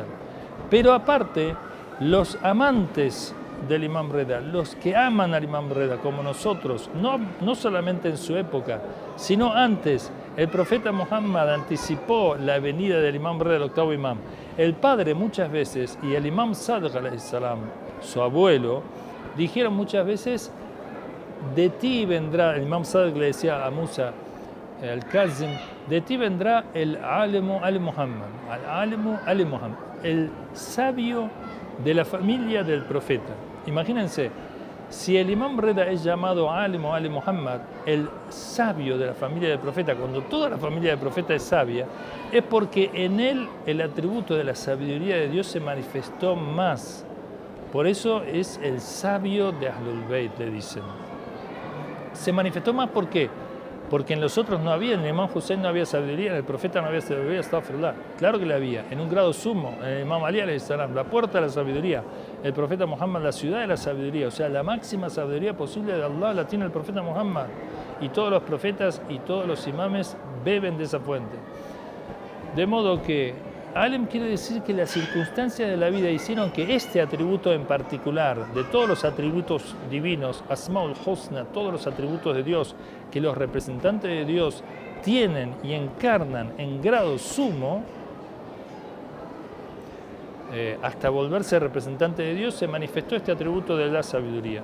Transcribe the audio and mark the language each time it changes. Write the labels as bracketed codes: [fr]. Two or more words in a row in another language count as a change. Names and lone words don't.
[es] Pero aparte, los amantes del imam Rida, los que aman al imam Rida como nosotros, no solamente en su época, sino antes, el profeta Muhammad anticipó la venida del imam Rida, el octavo imam. El padre muchas veces y el imam Sadiq [ar] عليه السلام, [es] su abuelo, dijeron muchas veces: de ti vendrá, el imam Sadiq le decía a Musa al-Kazim, de ti vendrá el [ar] عالم آل محمد العالم آل محمد, [es] el sabio de la familia del profeta. Imagínense, si el imam Rida es llamado [ar] عالم آل محمد, [es] el sabio de la familia del profeta, cuando toda la familia del profeta es sabia, es porque en él el atributo de la sabiduría de Dios se manifestó más. Por eso es el sabio de [ar] أهل البيت, [es] le dicen. Se manifestó más, ¿por qué? Porque en los otros no había, en el imam Hussein no había sabiduría, en el profeta no había sabiduría, astaghfirullah. Claro que la había, en un grado sumo, en el imam Ali [ar] عليه السلام, [es] la puerta de la sabiduría, el profeta Muhammad, la ciudad de la sabiduría, o sea, la máxima sabiduría posible de Allah la tiene el profeta Muhammad. Y todos los profetas y todos los imames beben de esa fuente. De modo que Alim quiere decir que las circunstancias de la vida hicieron que este atributo en particular, de todos los atributos divinos, [ar] الأسماء الحسنى, [es] todos los atributos de Dios, que los representantes de Dios tienen y encarnan en grado sumo, hasta volverse representante de Dios, se manifestó este atributo de la sabiduría.